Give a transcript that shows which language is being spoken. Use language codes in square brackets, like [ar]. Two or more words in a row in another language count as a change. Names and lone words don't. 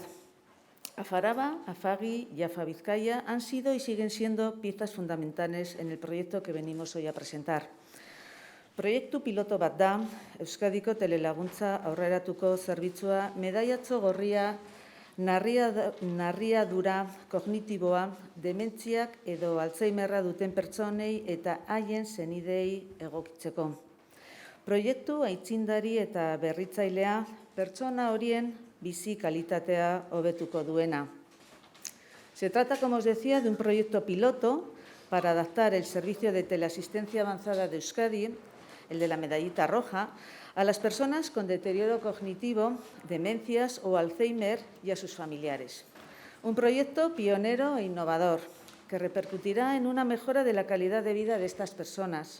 [es] Afaraba, Afagi y Afa Bizkaia han sido y siguen siendo piezas fundamentales en el proyecto que venimos hoy a presentar. [eu] Proiektu piloto bat da, Euskadiko telelaguntza aurreratuko zerbitzua medaiatxo gorria narriadura kognitiboa, dementziak edo Alzheimerra duten pertsonei eta haien senidei egokitzeko. Proiektu aitzindari eta berritzailea pertsona horien bizi kalitatea hobetuko duena. [es] Se trata, como os decía, de un proyecto piloto para adaptar el servicio de teleasistencia avanzada de Euskadi, el de la medallita roja, a las personas con deterioro cognitivo, demencias o Alzheimer y a sus familiares. Un proyecto pionero e innovador que repercutirá en una mejora de la calidad de vida de estas personas.